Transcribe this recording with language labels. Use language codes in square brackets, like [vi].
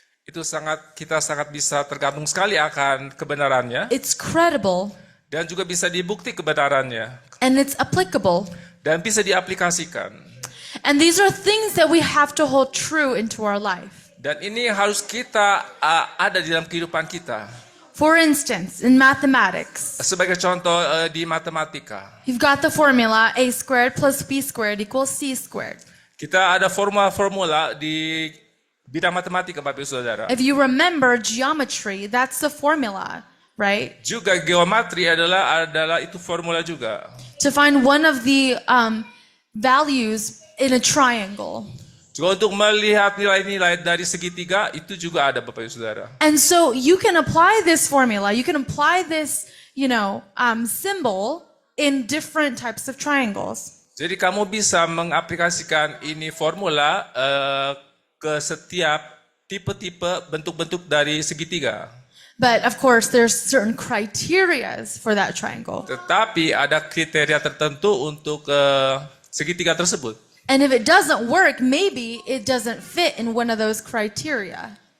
[id] Itu kita sangat bisa tergantung sekali akan kebenarannya, [en] It's credible, [id] dan juga bisa dibukti kebenarannya, [en] and it's applicable. [id] dan bisa diaplikasikan. [en] And these are things that we have to hold true into our life. [id] Dan ini harus kita ada di dalam kehidupan kita. [en] For instance, in mathematics, [id] Sebagai contoh di matematika, [en] you've got the formula a squared plus b squared equals c squared. [id] kita ada formula di bidang matematika, Bapak Ibu Saudara. [en] If you remember geometry, that's the formula, right? [id] Juga geometri adalah itu formula juga. [en] To find one of the values in a triangle. [id] Juga untuk melihat nilai-nilai dari segitiga itu juga ada Bapak Ibu Saudara. [en] And so you can apply this formula, you can apply this, symbol in different types of triangles. [id] Jadi kamu bisa mengaplikasikan ini formula ke setiap tipe-tipe bentuk-bentuk dari segitiga. [en] But of course, there's certain criterias for that triangle. [id] Tetapi ada kriteria tertentu untuk segitiga tersebut. [en] And if it doesn't work, maybe it doesn't fit in one of those criteria.